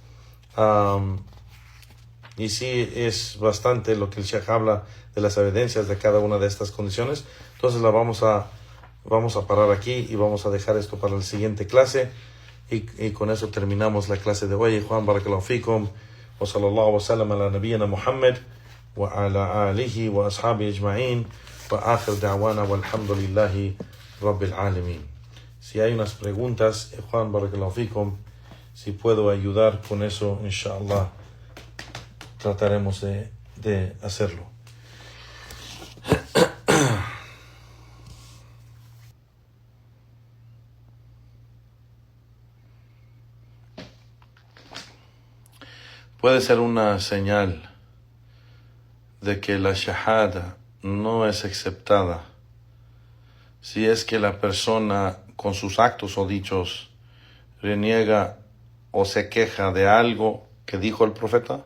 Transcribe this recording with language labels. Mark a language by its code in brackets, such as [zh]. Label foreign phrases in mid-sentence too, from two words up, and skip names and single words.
[es] Y sí, es bastante lo que el Sheikh habla de las evidencias de cada una de estas condiciones. Entonces vamos a parar aquí y vamos a dejar esto para la siguiente clase. Y con eso terminamos la clase de hoy. [ar] Juan بارك الله فيكم. وصلى الله وسلم على نبينا محمد وعلى آله وأصحابه أجمعين. وآخر دعوانا والحمد لله رب العالمين. [es] Si hay unas preguntas, Juan [ar] بارك الله فيكم, [es] si puedo ayudar con eso, inshallah, trataremos de hacerlo. Puede ser una señal de que la shahada no es aceptada si es que la persona con sus actos o dichos reniega o se queja de algo que dijo el profeta.